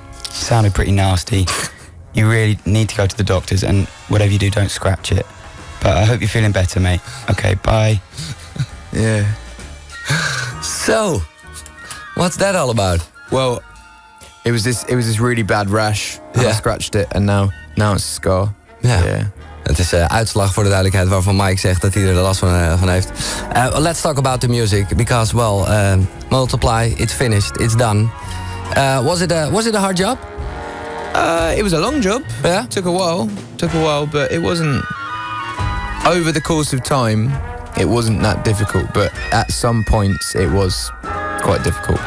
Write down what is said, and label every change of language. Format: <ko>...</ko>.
<en>Sounded pretty nasty. You really need to go to the doctors, and whatever you do, don't scratch it. But I hope you're feeling better, mate. Okay, bye. Yeah. So, what's that all about? Well, it was this really bad rash. And Yeah. I scratched it, and now it's a scar.</en> <nl>Ja.</nl> <en>Yeah.</en> <nl>Het is uitslag voor de duidelijkheid waarvan Mike zegt dat hij er last van heeft.</nl> <en>Let's talk about the music, because, well, Multiply, it's finished, it's done. Was it a hard job? It was a long job. Yeah? Took a while, but it wasn't... Over the course of time, it wasn't that difficult, but at some points it was quite difficult.</en>